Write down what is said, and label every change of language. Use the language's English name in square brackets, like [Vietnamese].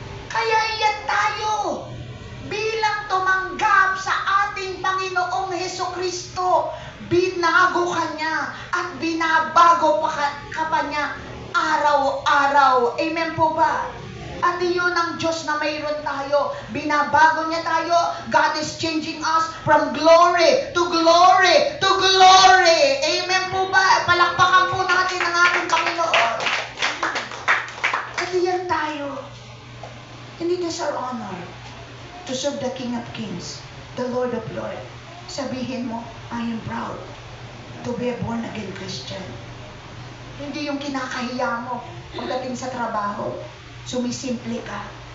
[Filipino] Kaya yan tayo. Bilang tumanggap sa ating Panginoong Hesukristo, binago ka niya at binabago ka pa niya araw-araw. Amen po ba? At iyon ang Diyos na mayroon tayo. Binabago niya tayo. [English] God is changing us from glory to glory to glory. [Filipino] Amen po ba? Palakpakan po natin ang ating Panginoon. At iyan tayo. [English] And it is our honor to serve the King of Kings, the Lord of Lords. [Filipino] Sabihin mo, [English] I am proud to be a born-again Christian. [Filipino] Hindi yung kinakahiya mo pagdating sa trabaho. Sumisimple ka.